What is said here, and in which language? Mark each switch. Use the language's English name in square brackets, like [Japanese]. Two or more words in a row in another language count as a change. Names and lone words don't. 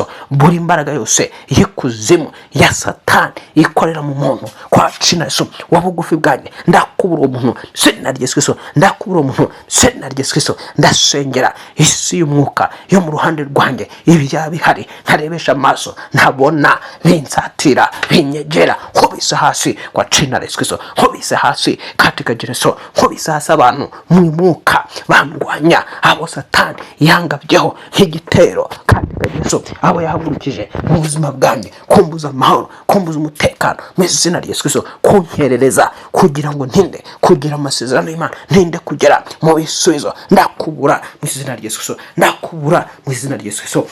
[Kinyarwanda] Buri mbaraga yose y'ikuzimu ya Satani ikorera mu muntu [Swahili] kwa jina [Kinyarwanda] Yesu wabugufi bwanjye, ndakubura umuntu izina rya Yesu Kristo, ndakubura umuntu izina rya Yesu Kristo. Ndasengera isi y'umwuka yo mu ruhande rwanjye, ibya bihari ntarebesha amaso, ntabona binsatira, binyegera, nkubise hasi [Swahili] kwa jina [Kinyarwanda] la Yesu Kristo, nkubise hasi katika Yesu, nkubise hasi abantu mu mwuka bandwanya, abo Satani yangabyeho nk'igitero katika Yesu, abo yahagurukije mu buzima bwanjye kumbuza amahoro, kumbuza umutekano mu izina rya Yesu Kristo, kunkerereza kugira ngo ntinde kugira amasezerano y'Imana, ntinde kugera mu bisubizo, ndakubura mu izina rya Yesu Kristo, ndakubura mu izina rya Yesu Kristo.